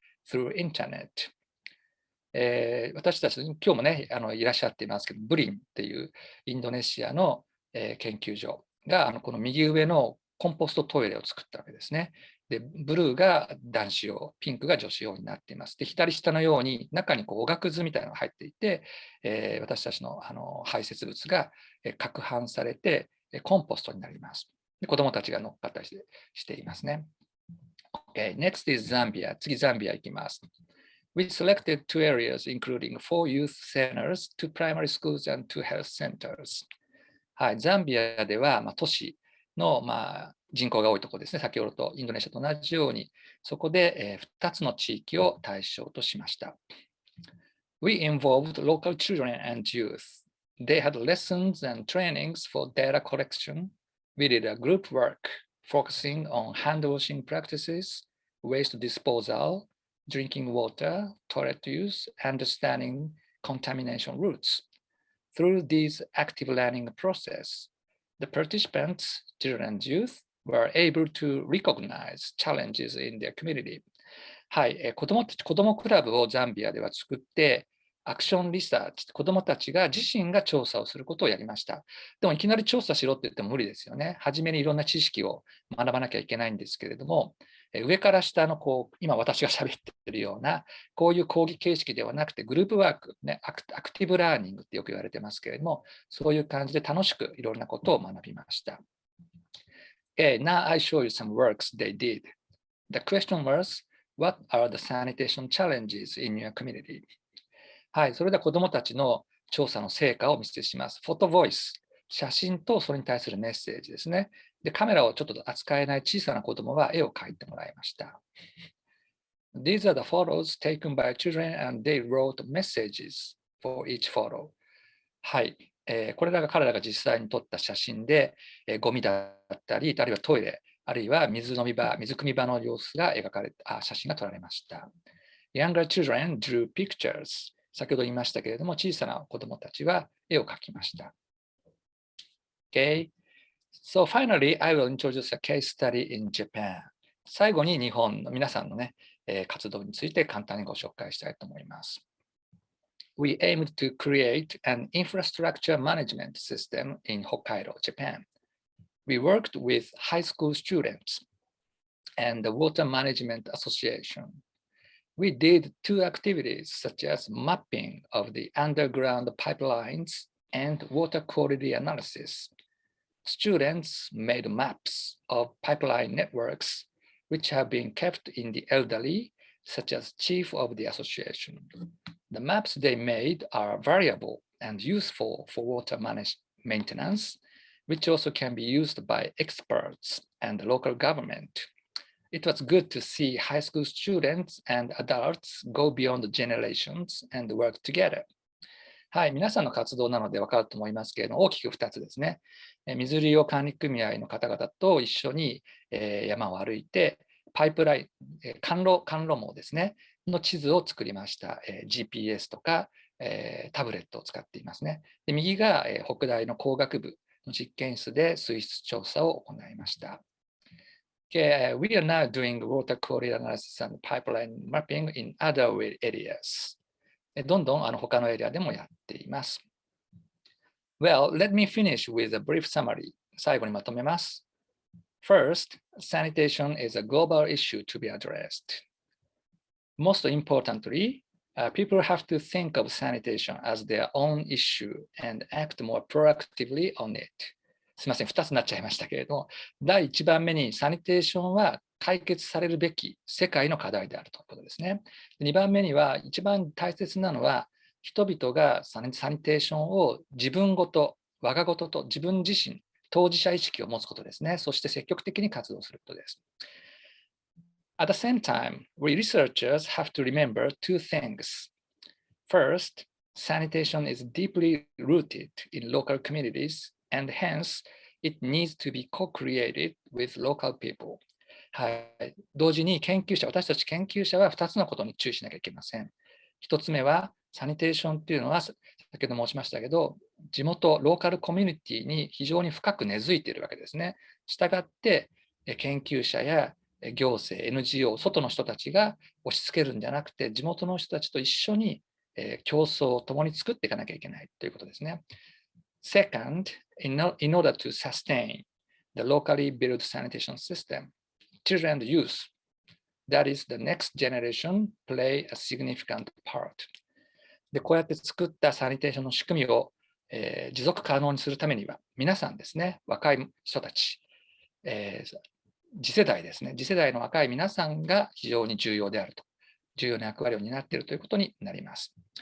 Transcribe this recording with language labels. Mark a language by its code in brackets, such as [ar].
[en] through internet. [ja] 私たち、今日もね、いらっしゃっていますけど、BRIN っていうインドネシアの、研究所がこの右上のコンポストトイレを作ったわけですね。で、ブルーが男子用、ピンクが女子用になっています。で、左下のように中におがくずみたいなのが入っていて、私たちの排泄物が攪拌されてコンポストになります。で、子どもたちが乗っかったりしていますね。 [en] Okay, next is Zambia. [ja] 次、ザンビア行きます。 [en] We selected two areas, including 4 youth centers, 2 primary schools, and 2 health centers. [ja] はい、ザンビアでは、都市の、人口が多いところですね。先ほどとインドネシアと同じように、そこで、2つの地域を対象としました。 [en] We involved local children and youth. They had lessons and trainings for data collection. We did a group work focusing on hand washing practices, waste disposal, drinking water, toilet use, understanding contamination routes. Through this active learning process, the participants, children and youth, were able to recognize challenges in their community. [ja] はい、子どもクラブをザンビアでは作って、アクションリサーチ、子どもたちが自身が調査をすることをやりました。でもいきなり調査しろって言っても無理ですよね。初めにいろんな知識を学ばなきゃいけないんですけれども、上から下の今私が喋っているような、こういう講義形式ではなくて、グループワーク、ね、アクティブラーニングってよく言われてますけれども、そういう感じで楽しくいろんなことを学びました。 [en] Okay, now I show you some works they did. The question was, what are the sanitation challenges in your community? [ja] はい、それでは子どもたちの調査の成果をお見せします。フォトボイス、写真とそれに対するメッセージですね。で、カメラをちょっと扱えない小さな子どもは絵を描いてもらいました。 [en] These are the photos taken by children and they wrote messages for each photo. [ja] はい、これらが彼らが実際に撮った写真で、ゴミだったり、あるいはトイレ、あるいは水汲み場の様子が写真が撮られました。 [en] Younger children drew pictures. [ja] 先ほど言いましたけれども、小さな子どもたちは絵を描きました。 [en] Okay. So finally, I will introduce a case study in Japan. [ja] 最後に日本の皆さんのね、活動について簡単にご紹介したいと思います。 [en] We aimed to create an infrastructure management system in Hokkaido, Japan. We worked with high school students and the Water Management Association.We did 2 activities such as mapping of the underground pipelines and water quality analysis. Students made maps of pipeline networks which have been kept in the elderly, such as chief of the association. The maps they made are variable and useful for water maintenance, which also can be used by experts and the local government.It was good to see high school students and adults go beyond generations and work together. [ja] はい、皆さんの活動なので分かると思いますけれども、大きく2つですね。水利用管理組合の方々と一緒に山を歩いて、パイプライン、管路網ですね、の地図を作りました。 GPS とかタブレットを使っていますね。で、右が北大の工学部の実験室で水質調査を行いました。 [en] Okay, we are now doing water quality analysis and pipeline mapping in other areas. [ja] どんどん他のエリアでもやっています。 [en] Well, let me finish with a brief summary. [ja] 最後にまとめます。 [en] First, sanitation is a global issue to be addressed. Most importantly, people have to think of sanitation as their own issue and act more proactively on it. [ja] すみません、2つになっちゃいましたけれども、第1番目にサニテーションは解決されるべき世界の課題であるということですね。 2番目には一番大切なのは、人々がサニテーションを自分ごと、我がごとと自分自身、当事者意識を持つことですね。そして積極的に活動することです。 [en] At the same time, we researchers have to remember 2 things. First, sanitation is deeply rooted in local communities.And hence, it needs to be co-created with local people. [ja] はい。同時に私たち研究者は2つのことに注意しなきゃいけません。 1つ目は、サニテーションっていうのは、先ほど申しましたけど、地元、ローカルコミュニティに非常に深く根付いているわけですね。したがって、研究者や行政、NGO、外の人たちが押し付けるんじゃなくて、地元の人たちと一緒に競争を共に作っていかなきゃいけないということですね。 [en] Second, in order to sustain the locally built sanitation system, children and youth, that is the next generation, play a significant part. [ja] で、こうやって作ったサニテーションの仕組みを、持続可能にするためには、皆さんですね、若い人たち、次世代ですね、次世代の若い皆さんが非常に重要であると、重要な役割を担っているということになります。